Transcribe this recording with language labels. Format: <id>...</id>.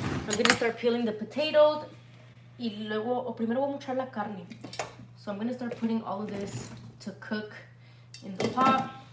<en>I'm going to start peeling the potatoes.</en> <es>Y luego, primero voy a mochar la carne.</es> <en>So I'm going to start putting all of this to cook in the pot.</en>